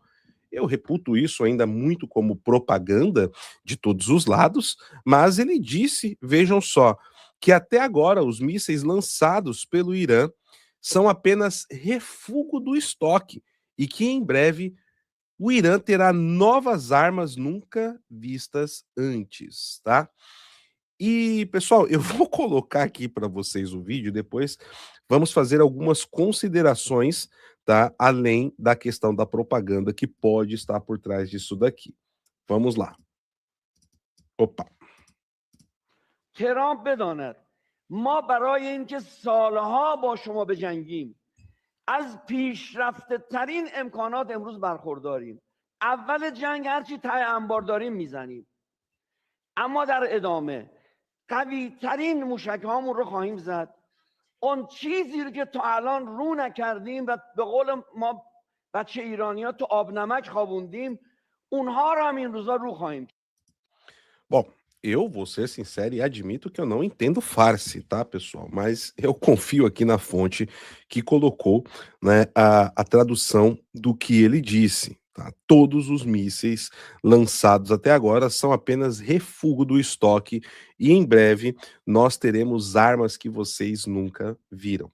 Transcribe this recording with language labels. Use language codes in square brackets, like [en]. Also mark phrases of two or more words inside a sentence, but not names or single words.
[pt] Eu reputo isso ainda muito como propaganda de todos os lados, mas ele disse, vejam só, que até agora os mísseis lançados pelo Irã são apenas refúgio do estoque e que em breve o Irã terá novas armas nunca vistas antes, tá? E, pessoal, eu vou colocar aqui para vocês o vídeo, depois vamos fazer algumas considerações, tá? Além da questão da propaganda que pode estar por trás disso daqui. Vamos lá. Opa. [fa] ترامپ بداند ما برای اینکه سالها با شما بجنگیم از پیشرفته ترین امکانات امروز برخورداریم. اول جنگ هرچی ته انبار داریم میزنیم، اما در ادامه قوی ترین موشک هامون رو خواهیم زد. اون چیزی رو که تا الان رو نکردیم و به قول ما بچه ایرانی ها تو آب نمک خوابوندیم، اونها رو هم این روزا رو خواهیم. [pt] Bom, eu vou ser sincero e admito que eu não entendo farce, tá, pessoal? Mas eu confio aqui na fonte que colocou, né, a tradução do que ele disse. Tá? Todos os mísseis lançados até agora são apenas refúgio do estoque e em breve nós teremos armas que vocês nunca viram.